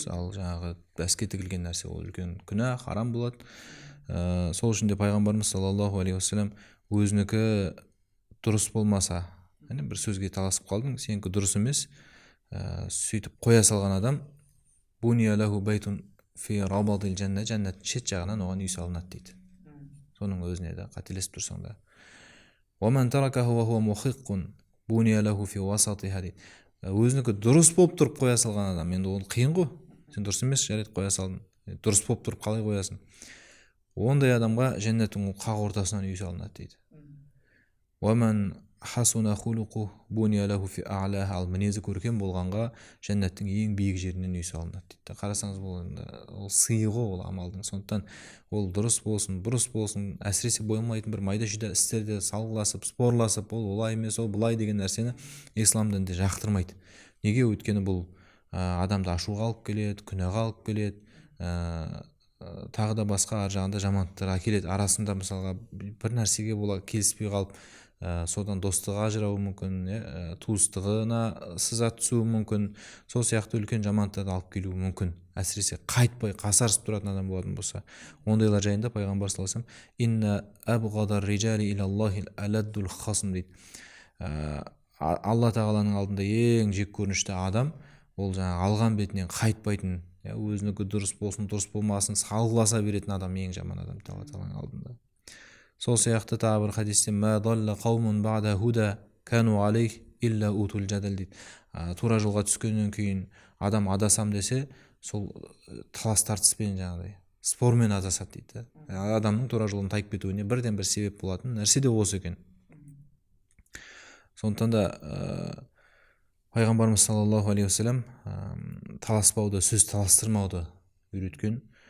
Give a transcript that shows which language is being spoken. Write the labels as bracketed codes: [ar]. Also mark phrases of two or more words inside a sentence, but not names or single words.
[kk] Ал жаңағы бәске тігілген нәрсе ол үлкен күнә, харам болады. Сол үшін де пайғамбарымыз [ar] صلى الله عليه وسلم [kk] өзінікі дұрыс болмаса, бір сөзге таласып қалдың, сенікі дұрыс емес, сөйтіп қоя салған адам [ar] بني له بيت في ربض الجنة, [kk] жәннаттың шет жағынан оған үй салынады дейді. Соның өзіне де қателесіп тұрсаң да. [ar] ومن تركه وهو محق بني له في وسطها дейді. [kk] Өзінікі дұрыс болып тұрып қоя салған адам, енді ол қиын ғой. Сен дұрыс емес, жарайды, қоя салдың. Дұрыс болып тұрып қалай қоясың? Ондай адамға жәннаттың қақ ортасынан үй салынады дейді. [ar] ومن حسن خلقه بني له في أعلاها, [kk] ал мінезі көркем болғанға жәннаттың ең биік жерінен үй салынады дейді. Қарасаңыз, ол сыйы ғой, ол амалдың. Сондықтан ол дұрыс болсын, бұрыс болсын, әсіресе болмайтын бір майда-шүйда істерде салғыласып, спорласып, ол олай емес, ол былай деген нәрсені ислам дінінде жақтырмайды. Неге? Өйткені бұл адамды ашуға алып келеді, күнәға алып келеді, тағы да басқа ар жағында жамандықтар әкеледі. Арасында мысалға бір нәрсеге бола келіспей қалып, содан достығы ажырауы мүмкін, туыстығына сызат түсуі мүмкін, сол сияқты үлкен жамандықтарды алып келуі мүмкін. Әсіресе қайтпай қасарысып тұратын адам болатын болса, ондайлар жайында пайғамбар [ar] صلى الله عليه وسلم إن أبغض الرجال إلى الله الألد الخصم [kk] дейді. Алла тағаланың алдында ең жек көрінішті адам ол жаңағы алған бетінен қайтпайтын, өзінікі дұрыс болсын, дұрыс болмасын, салғыласа беретін адам ең жаман адам Алла тағаланың алдында. Сол сияқты тағы бір хадисте [ar] ما ضل قوم بعد هدى كانوا عليه إلا أوتوا الجدل [kk] дейді. Тура жолға түскеннен кейін адам адасам десе, сол талас тартыспен жаңағыдай спормен адасады дейді. Адамның тура жолын тайып кетуіне бірден бір себеп болатын нәрсе де осы екен. Сондықтан да пайғамбарымыз [ar] صلى الله عليه وسلم [kk] таласпауды, сөз таластырмауды үйреткен.